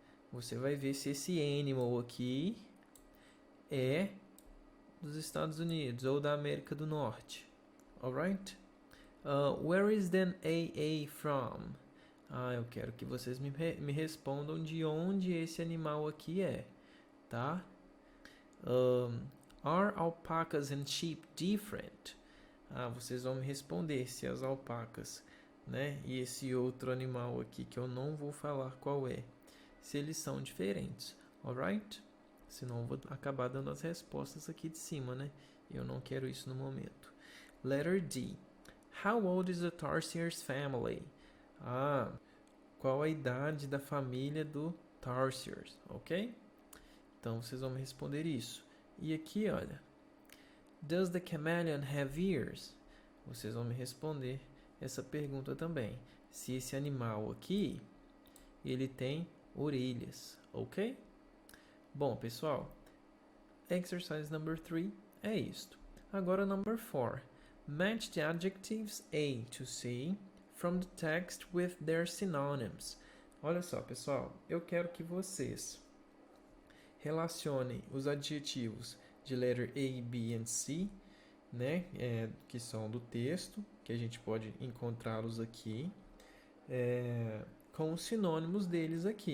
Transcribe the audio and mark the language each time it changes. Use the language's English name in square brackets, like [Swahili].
[Portuguese] Você vai ver se esse animal aqui é dos Estados Unidos ou da América do Norte. [English] Alright? Where is the AA from? [Portuguese] Eu quero que vocês me respondam de onde esse animal aqui é, tá? [English] Are alpacas and sheep different? [Portuguese] Vocês vão me responder se as alpacas, né, e esse outro animal aqui que eu não vou falar qual é, se eles são diferentes, [English] alright? [Portuguese] Senão eu vou acabar dando as respostas aqui de cima, né? Eu não quero isso no momento. [English] Letter D. How old is the Tarsiers family? [Portuguese] Qual a idade da família do Tarsiers, ok? Então vocês vão me responder isso. E aqui, olha, [English] does the chameleon have ears? [Portuguese] Vocês vão me responder essa pergunta também. Se esse animal aqui, ele tem orelhas, ok? Bom, pessoal, [English] exercise number 3 [Portuguese] é isto. Agora, [English] number 4. Match the adjectives A to C from the text with their synonyms. [Portuguese] Olha só, pessoal, eu quero que vocês relacionem os adjetivos de letter A, B e C, né, que são do texto, que a gente pode encontrá-los aqui, com os sinônimos deles aqui.